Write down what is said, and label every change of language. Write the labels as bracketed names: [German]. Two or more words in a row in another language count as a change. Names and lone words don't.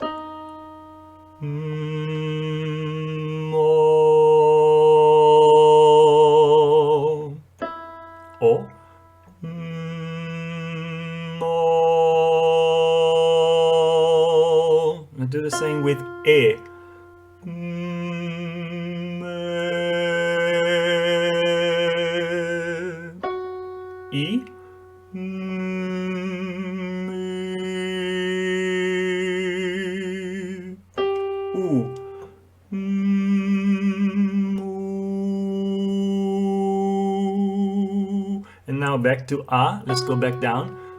[English] O. I'll do the same with E. E. U. And now back to A. Let's go back down.